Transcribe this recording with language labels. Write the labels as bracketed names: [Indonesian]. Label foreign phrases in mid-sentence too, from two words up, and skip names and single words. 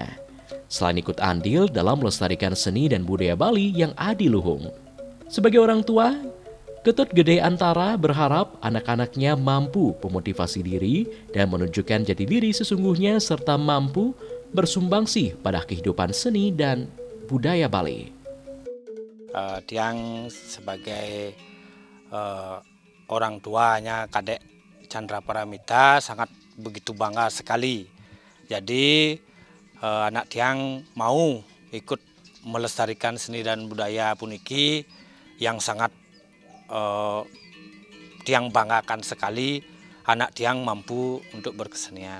[Indonesian] Selain ikut andil dalam melestarikan seni dan budaya Bali yang adiluhung. Sebagai orang tua, Ketut Gede Antara berharap anak-anaknya mampu memotivasi diri dan menunjukkan jati diri sesungguhnya serta mampu bersumbangsi pada kehidupan seni dan budaya Bali. Tiang sebagai orang tuanya Kadek Chandra Parameita sangat begitu bangga sekali. Jadi anak tiang mau ikut melestarikan seni dan budaya puniki yang sangat tiang banggakan sekali anak tiang mampu untuk berkesenian.